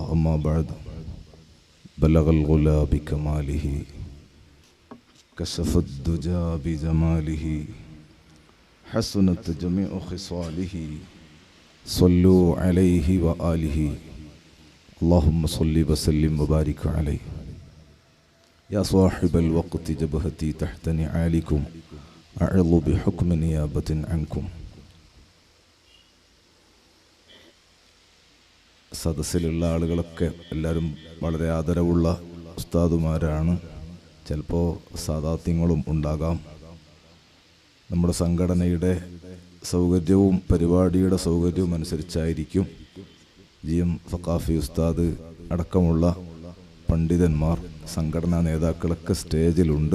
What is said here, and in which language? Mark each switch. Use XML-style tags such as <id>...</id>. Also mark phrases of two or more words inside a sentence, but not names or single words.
<ar>أما بعد، بلغ الغلا بكماله كشف الدجى بجماله حسنت جميع خصاله صلوا عليه وآله اللهم صل وسلم وبارك عليه. يا صاحب الوقت جبهتي تحت نعالكم أعظ بحكم نيابة عنكم.</ar> <ml>സദസ്സിലുള്ള ആളുകളൊക്കെ എല്ലാവരും വളരെ ആദരവുള്ള ഉസ്താദുമാരാണ്. ചിലപ്പോൾ സാദാത്യങ്ങളും ഉണ്ടാകാം. നമ്മുടെ സംഘടനയുടെ സൗകര്യവും പരിപാടിയുടെ സൗകര്യവും അനുസരിച്ചായിരിക്കും GM സഖാഫി ഉസ്താദ് അടക്കമുള്ള പണ്ഡിതന്മാർ, സംഘടനാ നേതാക്കളൊക്കെ സ്റ്റേജിലുണ്ട്.</ml>